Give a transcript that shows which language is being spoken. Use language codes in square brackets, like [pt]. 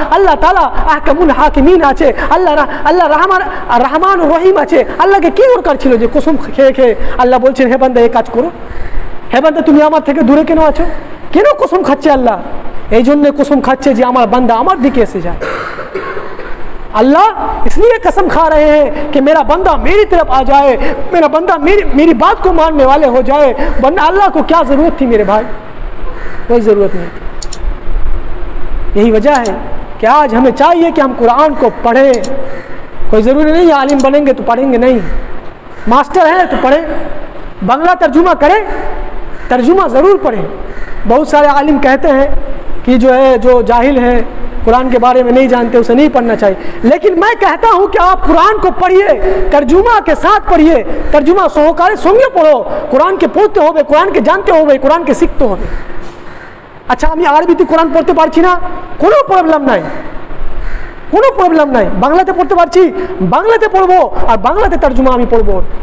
[bn] আল্লাহ তাআলা আহকামুল হাকিমিন আছে, আল্লাহ রহমান রহিম আছে, আল্লাহকে কি দরকার ছিল যে কসম খেয়ে খেয়ে আল্লাহ বলছেন হে বান্দা এই কাজ করো, হে বান্দা তুমি আমার থেকে দূরে কেন আছো? কেন কসম খাচ্ছে আল্লাহ? এই জন্যে কসম খাচ্ছে যে আমার বান্দা আমার দিকে এসে যায়। [hi] अल्लाह इसलिए कसम खा रहे हैं कि मेरा बंदा मेरी तरफ आ जाए, मेरा बंदा मेरी बात को मानने वाले हो जाए, वरना अल्लाह को क्या ज़रूरत थी मेरे भाई? कोई ज़रूरत नहीं थी। यही वजह है कि आज हमें चाहिए कि हम कुरान को पढ़ें। कोई ज़रूरी नहीं है आलिम बनेंगे तो पढ़ेंगे नहीं, मास्टर हैं तो पढ़ें, बांग्ला तर्जुमा करें, तर्जुमा ज़रूर पढ़ें। बहुत सारे आलिम कहते हैं कि जो है जो जाहिल है कुरान के बारे में नहीं जानते उसे नहीं पढ़ना चाहिए, लेकिन मैं कहता हूँ कि आप कुरान को पढ़िए, तर्जुमा के साथ पढ़िए, तर्जुमा [bn] सहकारे संगे पढ़ो, कुरान के पढ़ते होबे, कुरान के जानते होबे, कुरान के শিখতে হবে। আচ্ছা আমি আরবিতে কোরআন পড়তে পারছি না, কোনো প্রবলেম নাই, কোনো প্রবলেম নাই। বাংলাতে পড়তে পারছি, বাংলাতে পড়বো, আর বাংলাতে তর্জমা আমি পড়বো।